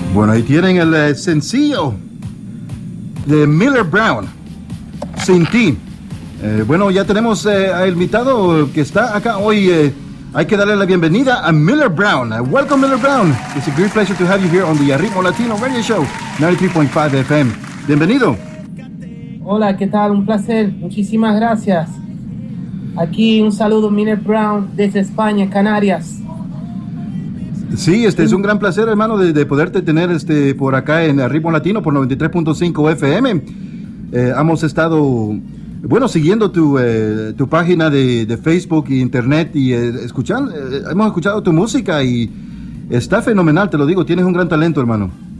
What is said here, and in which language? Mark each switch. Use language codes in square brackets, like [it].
[es] Ahí tienen el sencillo de Miller Brown, Sin Ti. Bueno, ya tenemos al invitado que está acá hoy. Hay que darle la bienvenida a Miller Brown. [en] Welcome, Miller Brown. It's a great pleasure to have you here on the Ritmo Latino Radio Show, 93.5 FM. [es] Bienvenido. Hola, ¿qué tal? Un placer. Muchísimas gracias. Aquí un saludo, Miller Brown, desde España, Canarias. Sí, es un gran placer, hermano, de poderte tener por acá en Ritmo Latino por 93.5 FM. Hemos estado, bueno, siguiendo tu página de Facebook e Internet y hemos escuchado tu música y está fenomenal, te lo digo, tienes un gran talento, hermano.